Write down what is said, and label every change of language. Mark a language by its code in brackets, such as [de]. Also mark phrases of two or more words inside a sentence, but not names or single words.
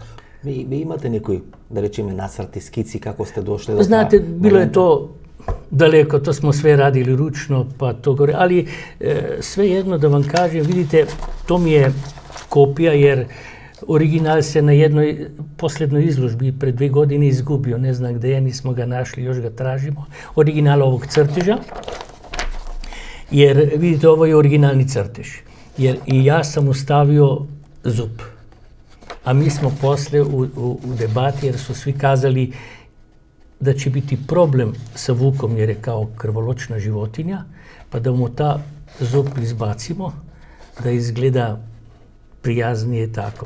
[mk] Ви имате некои, да речеме, нацрти, скици, како сте дошли до [sr] Знаете, било е то далеко, то смо све радили ручно, па то горе, али све едно да вам кажем, видите, то ми е копија, јер оригинал се на jednoj последној изложби пред 2 години изгубио, не знам где е, нисмо ga нашли, још ga тражимо, оригинал овог цртежа, jer vidite, ovo je originalni crtež, jer i ja sam ustavio zub, a mi smo posle u debati, jer su svi kazali da će biti problem sa Vukom, jer je kao krvoločna životinja, pa da mu ta zub izbacimo, da izgleda prijaznije tako.